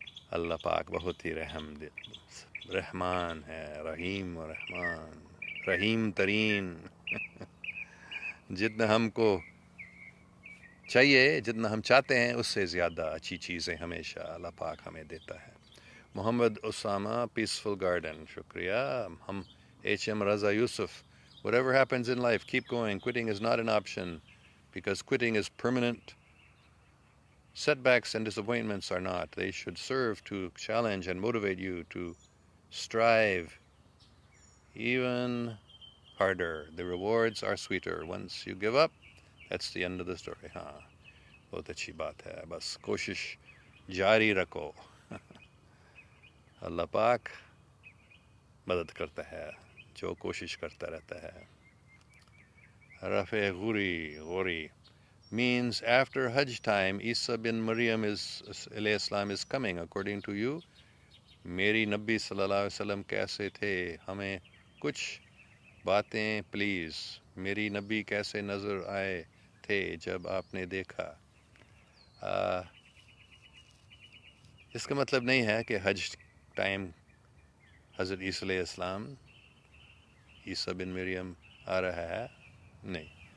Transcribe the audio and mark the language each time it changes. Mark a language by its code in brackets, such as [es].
[ur] اللہ پاک بہت ہی رحمان ہے, رحیم و رحمان, رحیم ترین. جتنا ہم کو چاہیے, جتنا ہم چاہتے ہیں, اس سے زیادہ اچھی چیزیں ہمیشہ اللہ پاک ہمیں دیتا ہے. محمد اسامہ, پیسفل گارڈن, شکریہ. ہم H.M. [en] Raza Yusuf, whatever happens in life, keep going. Quitting is not an option, because quitting is permanent. Setbacks and disappointments are not. They should serve to challenge and motivate you to strive even harder. The rewards are sweeter. Once you give up, that's the end of the story. [ur] ہاں بہت اچھی بات ہے. بس کوشش جاری رکھو. اللہ پاک مدد کرتا ہے جو کوشش کرتا رہتا ہے. [en] رفع غوری means after Hajj time, Isa bin Maryam alayhi salam is coming. According to you, [ur] میری نبی صلی اللہ علیہ وسلم کیسے تھے؟ ہمیں کچھ باتیں پلیز. میری نبی کیسے نظر آئے تھے جب آپ نے دیکھا؟ اس کا مطلب نہیں ہے کہ حج ٹائم حضرت عیسیٰ علیہ السلام, عیسیٰ بن مریم آ رہا ہے, نہیں.